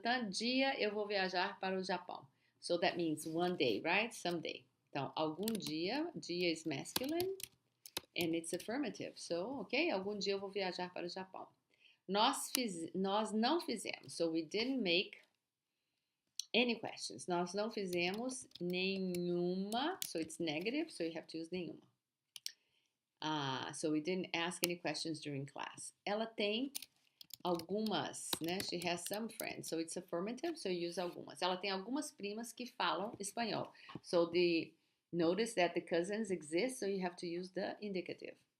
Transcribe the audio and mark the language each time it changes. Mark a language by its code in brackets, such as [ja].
[pt] Dia eu vou viajar para o Japão. [en] So that means one day, right? Someday. [pt] Então, algum dia [en] is masculine. And it's affirmative. [pt] So, ok, algum dia eu vou viajar para o Japão. Nós não fizemos. [en] So we didn't make any questions. [pt] Nós não fizemos nenhuma. [en] So it's negative, so you have to use nenhuma. So we didn't ask any questions during class. [pt] Ela tem algumas, né? [en] She has some friends. So it's affirmative, so you use algumas. [pt] Ela tem algumas primas que falam espanhol. [en] So notice that the cousins exist, so you have to use the indicative.